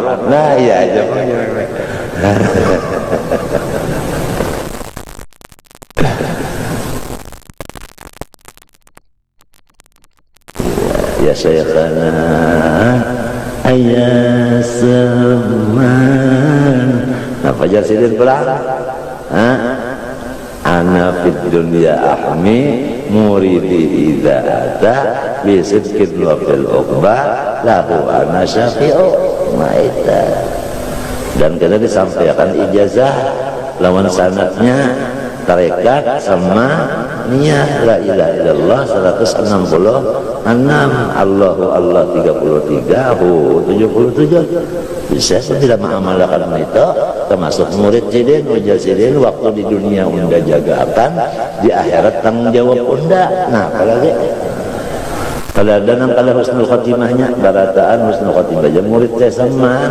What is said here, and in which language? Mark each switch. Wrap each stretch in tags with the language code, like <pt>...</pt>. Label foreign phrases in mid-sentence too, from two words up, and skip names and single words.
<bjn>Nah iya aja.</bjn> <ar>يا شيخنا</ar> <bjn>ayah Saman. Nah Fajar Sidin pulang.</bjn> <ar>أنا في الدنيا أحمي مريدي إذا أتى بصدق وفي العقبى له أنا شافع ميتا.</ar> <bjn>Dan kita disampaikan ijazah lawan sanadnya tarekat sama niat</bjn> <ar>لا إله إلا الله</ar> <bjn>166,</bjn> <ar>الله الله</ar> <bjn>33, hu 77. Bisa saya tidak mengamalkan itu, termasuk murid sidin, ujar sidin, waktu di dunia unda jaga akan, di akhirat tanggung jawab unda. Nah, apalagi kalau ada nang kalau</bjn> <ar>حسن خاتمتها,</ar> <bjn>barataan</bjn> <ar>حسن الخاتمة</ar> <bjn>aja murid saya sama.</bjn>